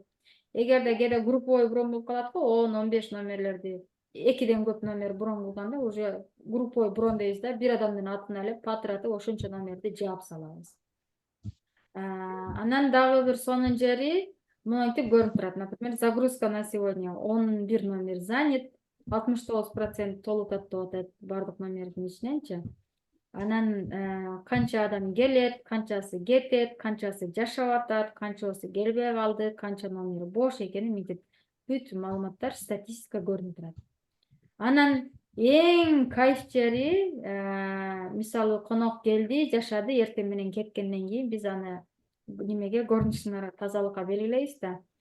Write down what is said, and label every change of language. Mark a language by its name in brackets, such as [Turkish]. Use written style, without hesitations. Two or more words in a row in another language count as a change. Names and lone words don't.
[Kyrgyz] Эгерде кээде [Russian] групповой брон [Kyrgyz] болуп калат го, 10-15 номерлерди, 2ден көп номер брон кылганда уже [Russian] групповой брон [Kyrgyz] дейбиз да, бир адамдын атын алып, патыратып ошончо номерди жаап салабыз. Анан дагы бир сонун жери монтип көрүнүп турат. [Russian] Например, загрузка на сегодня 11 номер занят, [Kyrgyz] 69% толуп атат деп атат бардык номердин ичиненчи. Анан канча адам келет, канчасы кетет, канчасы жашап атат, канчасы келбей калды, канча номер бош экени мынтип бүт маалыматтар, статистика көрүнүп турат. Анан эң кайф жери, мисалы конок келди, жашады, эртең менен кеткенден кийин биз аны немеге, горничныйга, тазалыкка белгилейбиз да.